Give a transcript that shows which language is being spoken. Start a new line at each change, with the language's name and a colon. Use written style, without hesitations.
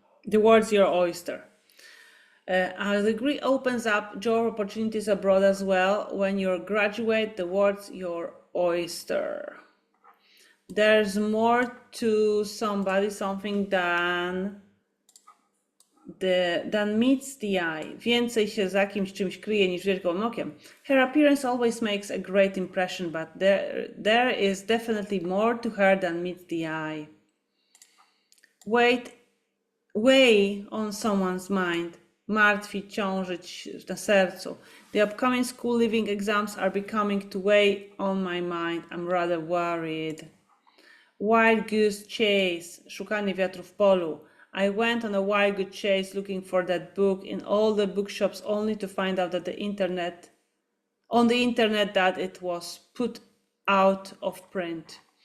English: The words your oyster. Our degree opens up job opportunities abroad as well. When you're a graduate, the words your oyster. There's more to somebody, something than meets the eye.
Polish: Więcej się za kimś czymś kryje niż wiesz gołym okiem.
English: Her appearance always makes a great impression, but there is definitely more to her than meets the eye. Weigh on someone's mind.
Polish: Martwić, ciążyć na sercu.
English: The upcoming school leaving exams are becoming to weigh on my mind. I'm rather worried. Wild goose chase.
Polish: Szukanie wiatru w polu.
English: I went on a wild goose chase looking for that book in all the bookshops only to find out that on the internet that it was put out of print.